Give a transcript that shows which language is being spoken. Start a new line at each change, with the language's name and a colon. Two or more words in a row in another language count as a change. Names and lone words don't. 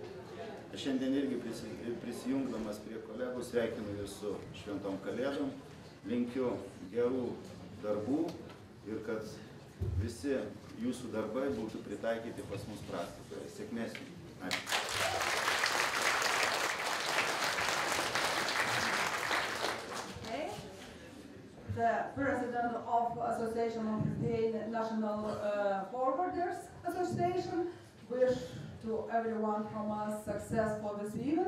Lithuanian: Aš šiandien irgi prisijungdamas prie kolegų sveikinu jūs su šventom kalėdom, linkiu gerų darbų ir kad visi jūsų darbai būtų pritaikyti pas mus praktikoje. Sėkmės jums. Ačiū.
English: The president of Association of the National Forwarders Association wish to everyone from us success for this event.